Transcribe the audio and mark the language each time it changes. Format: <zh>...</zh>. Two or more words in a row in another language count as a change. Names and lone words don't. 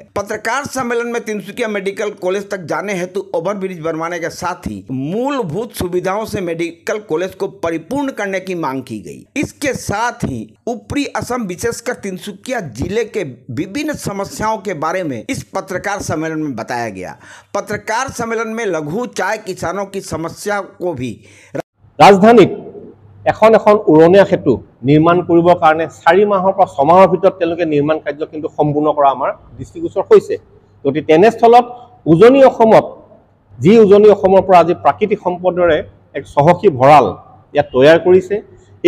<hi>पत्रकार सम्मेलन में तिनसुकिया मेडिकल कॉलेज तक जाने हेतु ओवरब्रिज बनवाने के साथ ही मूलभूत सुविधाओं से मेडिकल कॉलेज को परिपूर्ण करने की मांग की गई। इसके साथ ही ऊपरी असम विशेषकर तिनसुकिया जिले के विभिन्न समस्याओं के बारे में इस पत्रकार सम्मेलन में बताया गया। पत्रकार सम्मेलन में लघु चाय किसानों की समस्या को भी</hi> <as>राजधानीत এখন উৰণীয়া সেতু নিৰ্মাণ কৰিবৰ কাৰণে 4 মাহৰ পৰা 6 মাহৰ ভিতৰত তেওঁলোকে নিৰ্মাণ কাৰ্য কিন্তু সম্পূৰ্ণ কৰা আমাৰ দৃষ্টিগোচৰ হৈছে। গতিকে তেনেস্থলত উজনি অসমত যি উজনি অসমৰ পৰা আজি প্ৰাকৃতিক সম্পদৰে এক চহকী ভঁৰাল ইয়াত তৈয়াৰ কৰিছে, এই</as>